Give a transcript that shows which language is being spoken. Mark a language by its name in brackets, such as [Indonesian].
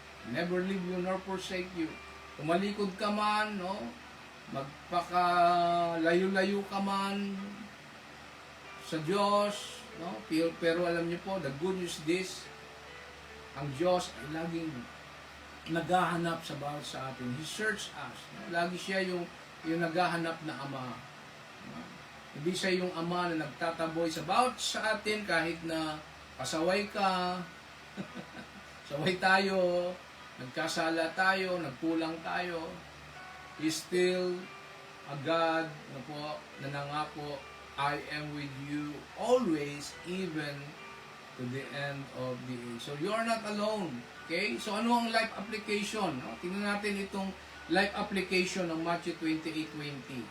[English] Never leave you nor forsake you. [Filipino] Tumalikod ka man, magpakalayo-layo ka man sa Diyos, pero alam niyo po, [English] the good news this, [Filipino] ang Diyos ay laging naghahanap sa bawat sa atin. [English] He searches us. [Filipino] Lagi siya yung naghahanap na Ama. Hindi siya yung Ama na nagtataboy sa bawat sa atin kahit na pasaway ka, saway tayo, nagkasala tayo, nagkulang tayo. [English] He's still a God [Filipino] na nangako, [English] I am with you always, even to the end of the age. So you are not alone. Okay? So ano ang life application? [Filipino] Tingnan natin itong life application ng Matthew 28:20.